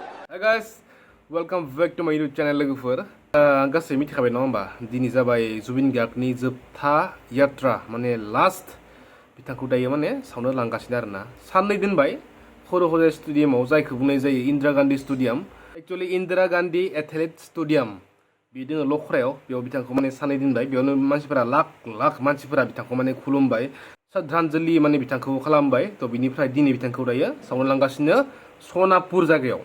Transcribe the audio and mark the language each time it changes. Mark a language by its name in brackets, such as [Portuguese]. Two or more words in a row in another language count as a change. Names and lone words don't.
[English] Hi guys, welcome back to my YouTube channel [Bodo] लोगोफोर गासै मिथिखाबाय नङा होमबा दिनै जाबाय जुबिन गार्गनि जोबथा यात्रा माने लास्ट बिथांखौ दायो माने सावनो लांगासिनो आरोना साननै दोनबाय खर'हरे स्टेडियामाव जायखौ बुंनाय जायो इन्दिरा गान्धी स्टेडियाम एक्चुअली इन्दिरा गान्धी एथलेट स्टेडियाम बे दोङो लखरायाव बेयाव बिथांखौ माने साननै दोनबाय बेयावनो मानसिफोरा लाख लाख मानसिफोरा बिथांखौ माने खुलुमबाय श्रद्धांजलि माने बिथांखौ खालामबाय थ' बिनिफ्राय दिनै बिथांखौ दायो सावनो लांगासिनो सनापुर जायगायाव